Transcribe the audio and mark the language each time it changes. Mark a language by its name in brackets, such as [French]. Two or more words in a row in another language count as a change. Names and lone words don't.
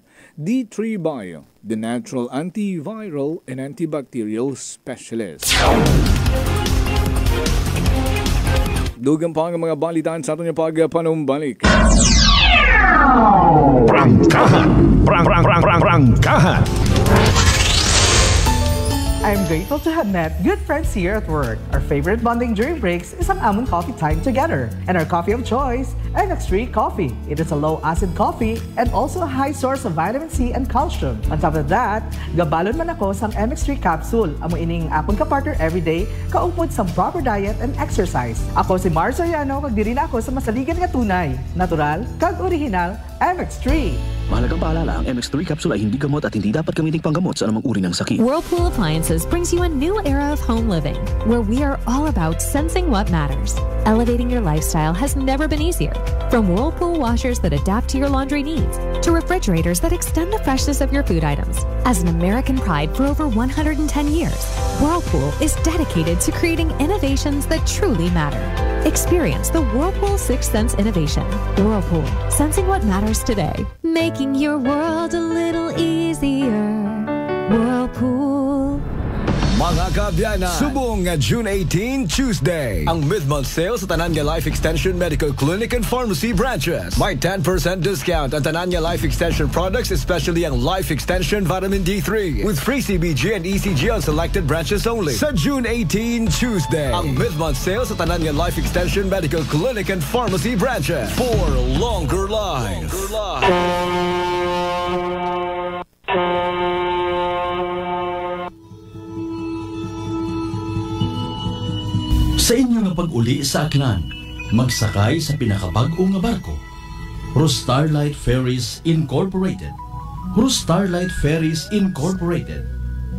[English] D3 Bio, the natural antiviral and antibacterial specialist. [Hiligaynon] Dugang pa ang mga balitaan sa aton yung pagpanumbalik. Prangkahan! Prangkahan! [English] I'm grateful to have met good friends here at work. Our favorite bonding during breaks is [Hiligaynon] ang amon [English] coffee time together. And our coffee of choice, MX3 Coffee. It is a low-acid coffee and also a high source of vitamin C and calcium. On top of that, [Hiligaynon] gabalon man ako sang MX3 capsule. Amo ining akong kapartner everyday, kaupod sang [English] proper diet and exercise. [Hiligaynon] Ako si Mars Soriano, kag diri na ako sa masaligan nga tunay, natural, kag original, MX3. [Filipino] Mahalagang paalala, ang MX3 capsule ay hindi gamot at hindi dapat gamiting panggamot sa anumang uri ng sakit. [English] Whirlpool Appliances brings you a new era of home living, where we are all about sensing what matters. Elevating your lifestyle has never been easier. From Whirlpool washers that adapt to your laundry needs, to refrigerators that extend the freshness of your food items. As an American pride for over 110 years, Whirlpool is dedicated to creating innovations that truly matter. Experience the Whirlpool Sixth Sense innovation. Whirlpool, sensing what matters today. Making your world a little easier. Whirlpool. [Hiligaynon] Mga kabyanan, subong nga June 18, Tuesday, ang [English] mid-month sale [Hiligaynon] sa Tananya Life Extension Medical Clinic and Pharmacy branches. [English] May 10% discount ang Tananya Life Extension products, especially ang Life Extension Vitamin D3, with free CBG and ECG on selected branches only. [Hiligaynon] Sa June 18, Tuesday, ang [English] mid-month sale [Hiligaynon] sa Tananya Life Extension Medical Clinic and Pharmacy branches [English] for longer life. [Hiligaynon] Sa inyo nga pag-uli sa Aklan, magsakay sa pinakabag-o nga barko. Starlight Ferries Incorporated. Starlight Ferries Incorporated.